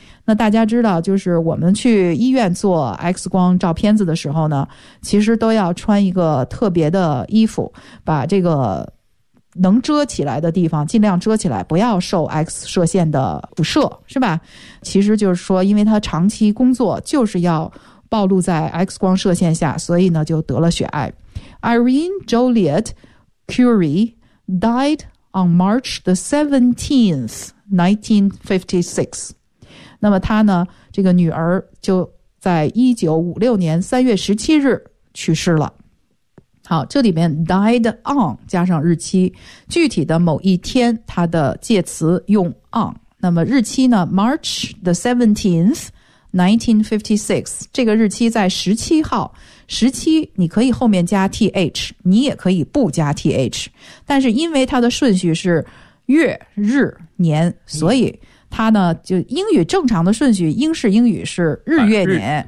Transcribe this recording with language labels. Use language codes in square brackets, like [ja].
[zh] 那大家知道就是我们去医院做 X 光照片子的时候呢，其实都要穿一个特别的衣服，把这个能遮起来的地方尽量遮起来，不要受 X 射线的辐射，是吧？其实就是说因为他长期工作就是要暴露在 X 光射线下，所以呢就得了血癌。 [en] Irene Joliet Curie died on March the 17th 1956。 [zh] 那么他呢这个女儿就在1956年3月17日去世了。好，这里面 [en] died on [zh] 加上日期，具体的某一天它的介词用 on。那么日期呢 [en] March the 17th 1956， [zh] 这个日期在17号，17你可以后面加 th， 你也可以不加 th， 但是因为它的顺序是月日年，所以它呢就英语正常的顺序，英式英语是日月年、